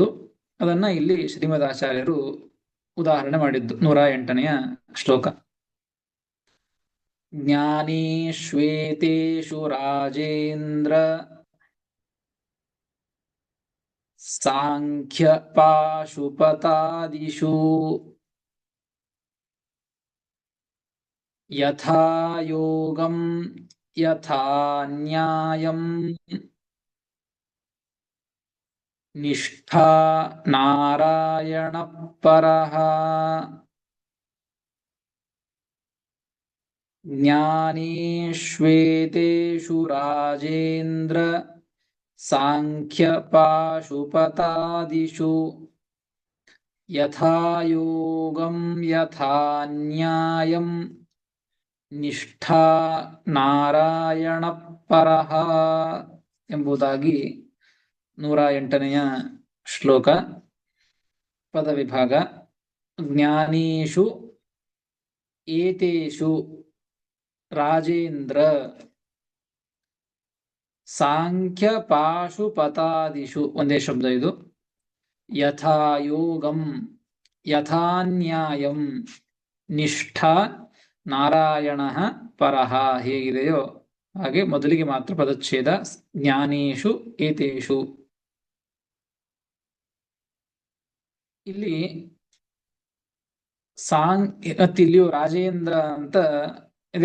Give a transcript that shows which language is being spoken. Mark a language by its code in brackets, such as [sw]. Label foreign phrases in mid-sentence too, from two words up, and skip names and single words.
[kn] ಅದನ್ನ ಇಲ್ಲಿ ಶ್ರೀಮದಾಚಾರ್ಯರು ಉದಾಹರಣೆ ಮಾಡಿದ್ದು 108ನೆಯ ಶ್ಲೋಕ. [sa] ಜ್ಞಾನೇಶ್ವೇತೇಷು ರಾಜೇಂದ್ರ ಸಾಂಖ್ಯ ಪಾಶುಪತಾದಿಷು ಯಥಾ ಯೋಗಂ ಯಥಾ ನ್ಯಾಯಂ ನಿಷ್ಠಾ ನಾರಾಯಣ ಪರಃ. ಜ್ಞಾನೇಶ್ವೇತೇಷು ರಾಜೇಂದ್ರ ಸಾಂಖ್ಯ ಪಾಶುಪತಾದಿಷು ಯಥಾ ಯೋಗಂ ಯಥಾ ನ್ಯಾಯಂ ನಿಷ್ಠಾ ನಾರಾಯಣ ಪರಃ [kn] ಎಂಬುದಾಗಿ 108ನೆಯ ಶ್ಲೋಕ. ಪದವಿಭಾಗ. [sa] ಜ್ಞಾನೇಷು ಏತೇಷು ರಾಜೇಂದ್ರ ಸಾಂಖ್ಯ ಪಾಶುಪತಾದಿಷು [kn] ಒಂದೇ ಶಬ್ದ ಇದು. [sa] ಯಥಾ ಯೋಗಂ ಯಥಾ ನ್ಯಾಯಂ ನಿಷ್ಠಾ ನಾರಾಯಣ ಪರಃ [kn] ಹೇಗಿದೆಯೋ ಹಾಗೆ ಮೊದಲಿಗೆ ಮಾತ್ರ ಪದಚ್ಛೇದ. [sa] ಜ್ಞಾನೇಷು ಏತೇಷು. [kn] ಇಲ್ಲಿ ಮತ್ತಿಲ್ಲಿಯೂ ರಾಜೇಂದ್ರ ಅಂತ ಇದೆ.